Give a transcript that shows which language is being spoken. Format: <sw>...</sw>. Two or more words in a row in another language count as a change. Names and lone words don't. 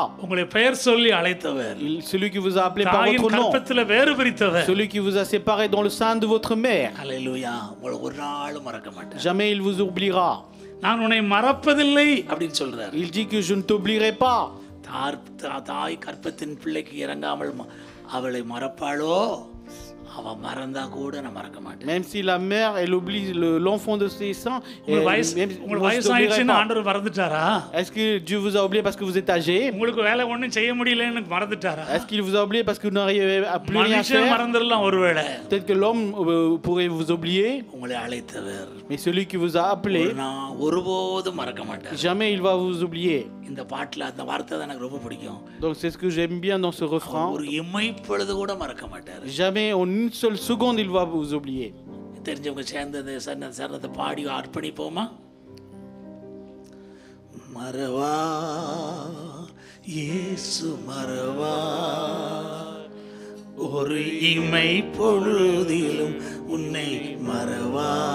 <ta>உங்களை பெயர் சொல்லி அழைத்தவர்.</ta> <fr>Celui qui vous a appelé par</fr> <ta>தாயின்</ta> <fr>votre nom.</fr> <ta>கற்பத்தில் வேறு பிரித்தவர்.</ta> <fr>Celui qui vous a séparé dans le sein de votre mère.</fr> <ta>அல்லேலூயா. உங்களை ஒரு நாளும் மறக்க மாட்டார்.</ta> <fr>Jamais il vous oubliera.</fr> <ta>நான் உன்னை மறப்பதில்லை அப்படின்னு சொல்றாரு.</ta> <fr>Il dit que je ne t'oublierai pas.</fr> <ta>தாய் கற்பத்தின் பிள்ளைக்கு இறங்காமல் அவளை மறப்பாளோ, அவ மறந்தா கூட நான் மறக்க மாட்டேன்.</ta> <fr>Même si la mère elle oublie l'enfant de ses seins,</fr> <ta>உங்களுக்கு வயசாயிடுச்சுன்னு ஆண்டவர் மறந்துட்டாரா?</ta> <fr>Est-ce que Dieu vous a oublié parce que vous êtes âgé?</fr> <ta>உங்களுக்கு வேலை ஒண்ணும் செய்ய முடியலன்னு மறந்துட்டாரா?</ta> <fr>Est-ce qu'il vous a oublié parce que vous n'arrivez à plus rien</fr> <ta>மனுஷன்</ta> <fr>faire?</fr> <ta>மறந்துடலாம் ஒருவேளை.</ta> <fr>Peut-être que l'homme pourrait vous oublier.</fr> <ta>உங்களை அழைத்தவர்.</ta> <fr>Mais celui qui vous a appelé,</fr> <ta>நான் ஒருபோதும் மறக்க மாட்டேன்.</ta> <fr>jamais il va vous oublier.</fr> <ta>இந்த பாட்டுல அந்த வார்த்தை தான் எனக்கு ரொம்ப பிடிக்கும்.</ta> <fr>Donc c'est ce que j'aime bien dans ce refrain.</fr> <ta>ஒரு இமைப்பொழுது கூட மறக்க மாட்டார்.</ta> <fr>Jamais en une seule seconde il va vous oublier.</fr> <ta>தெரிஞ்சவங்க சேர்ந்து சரணத்தை பாடி அர்ப்பணிப்போமா? மறவா இயேசு மறவா, ஒரு இமை பொழுதிலும் உன்னை மறவா.</ta>